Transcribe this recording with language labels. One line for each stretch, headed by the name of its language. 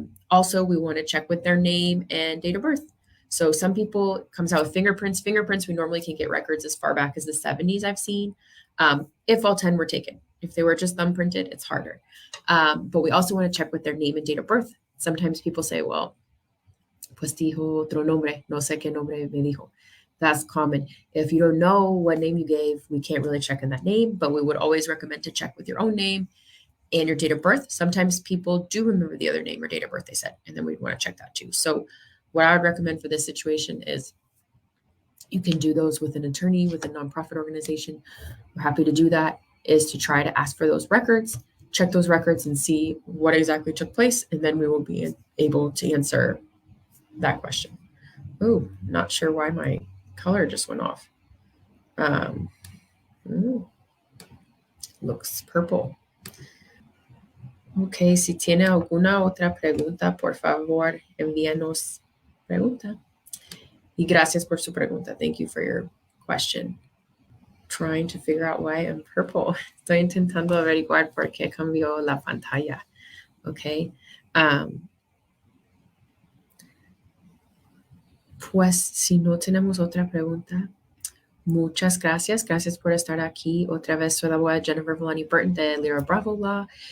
English: Also, we want to check with their name and date of birth. So some people comes out with fingerprints. Fingerprints, we normally can get records as far back as the 70s, I've seen, if all 10 were taken. If they were just thumb printed, it's harder. But we also want to check with their name and date of birth. Sometimes people say, well,
Spanish: pues dijo otro nombre, no sé qué nombre me dijo.
English: That's common. If you don't know what name you gave, we can't really check in that name, but we would always recommend to check with your own name and your date of birth. Sometimes people do remember the other name or date of birth they said, and then we'd want to check that too. So what I would recommend for this situation is you can do those with an attorney, with a nonprofit organization. We're happy to do that, is to try to ask for those records, check those records and see what exactly took place, and then we will be able to answer that question. Oh, not sure why my color just went off. Looks purple.
Spanish: Ok, si tiene alguna otra pregunta, por favor, envíanos pregunta. Y gracias por su pregunta.
English: Thank you for your question. Trying to figure out why I'm purple.
Spanish: Estoy intentando averiguar por qué cambió la pantalla. Ok. Pues si no tenemos otra pregunta, muchas gracias. Gracias por estar aquí. Otra vez soy la abogada Jennifer Villani Burton de Lira Bravo Law.